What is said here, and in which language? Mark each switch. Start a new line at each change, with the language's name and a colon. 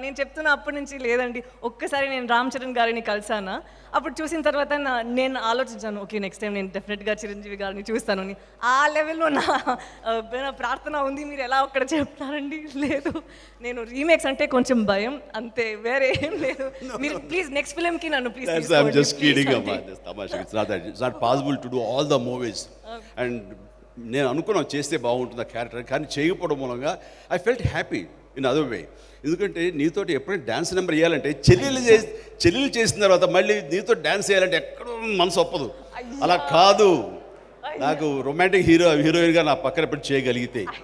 Telugu: నేను చెప్తున్నా అప్పటి నుంచి లేదండి. ఒక్కసారి నేను రామ్ చరణ్ గారిని కలిసానా, అప్పుడు చూసిన తర్వాత నేను ఆలోచించాను, ఓకే నెక్స్ట్ టైం నేను డెఫినెట్గా చిరంజీవి గారిని చూస్తాను అని. ఆ లెవెల్లో నా ప్రార్థన ఉంది. మీరు ఎలా ఒక్కడ చెప్తారండి? లేదు, నేను రీమేక్స్ అంటే కొంచెం భయం అంతే, వేరే ఏం లేదు. మీరు ప్లీజ్ నెక్స్ట్ ఫిల్మ్ కి నన్ను please.
English: I'm just kidding about this tamash. It's not possible to do all the movies.
Telugu: And నేను అనుకున్నా చేస్తే బాగుంటుంది ఆ క్యారెక్టర్, కానీ చేయకపోవడం మూలంగా
English: I felt happy in other way.
Telugu: ఎందుకంటే నీతోటి ఎప్పుడైనా డ్యాన్స్ నెంబర్ వేయాలంటే చెల్లెలు చేసిన తర్వాత మళ్ళీ నీతో డ్యాన్స్ వేయాలంటే ఎక్కడో మనసు ఒప్పదు. అలా కాదు, నాకు రొమాంటిక్ హీరోయిన్గా నా పక్కన ఎప్పుడు చేయగలిగితే